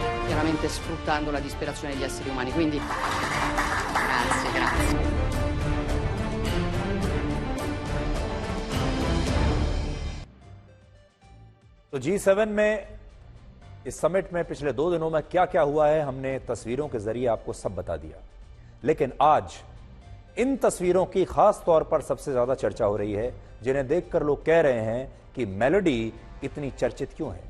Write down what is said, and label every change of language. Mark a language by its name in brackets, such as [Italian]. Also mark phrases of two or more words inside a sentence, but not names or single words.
[Italian] chiaramente sfruttando la disperazione degli esseri umani. Quindi grazie. [Hindi] तो G7 में इस समिट में पिछले 2 दिनों में क्या क्या हुआ है हमने तस्वीरों के जरिए आपको सब बता दिया, लेकिन आज इन तस्वीरों की खास तौर पर सबसे ज्यादा चर्चा हो रही है, जिन्हें देखकर लोग कह रहे हैं कि मेलोडी इतनी चर्चित क्यों है।